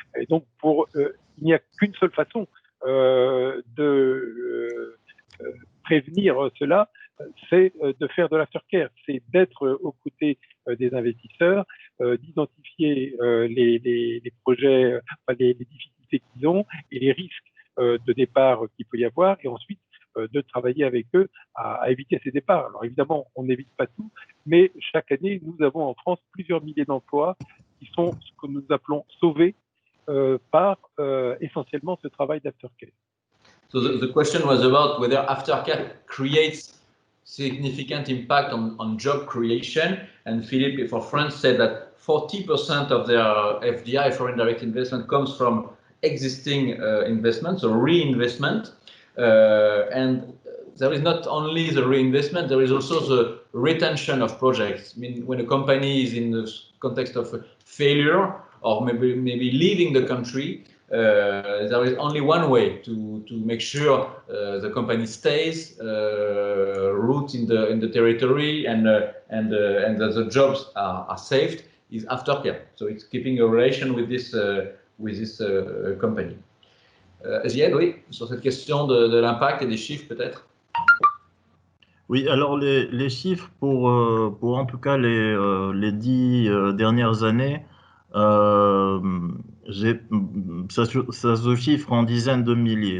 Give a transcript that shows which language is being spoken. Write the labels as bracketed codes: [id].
[fr] Et donc, il n'y a qu'une seule façon de prévenir cela, c'est de faire de l'aftercare, c'est d'être aux côtés des investisseurs, d'identifier les projets, les difficultés qu'ils ont et les risques de départ qu'il peut y avoir, et ensuite de travailler avec eux à éviter ces départs. Alors évidemment, on n'évite pas tout, mais chaque année, nous avons en France plusieurs milliers d'emplois qui sont ce que nous appelons sauvés par essentiellement ce travail d'aftercare. [en] So the question was about whether aftercare creates significant impact on job creation, and Philippe for France said that 40% of their FDI, foreign direct investment, comes from existing investments or reinvestment, and there is not only the reinvestment, there is also the retention of projects. I mean, when a company is in the context of failure or maybe leaving the country, there is only one way to make sure the company stays rooted in the territory and that the jobs are saved, is aftercare. So it's keeping a relation with this company. [fr] Ziad, oui, sur cette question de l'impact et des chiffres peut-être. Oui, alors les chiffres pour en tout cas les 10 dernières années, ça se chiffre en dizaines de milliers.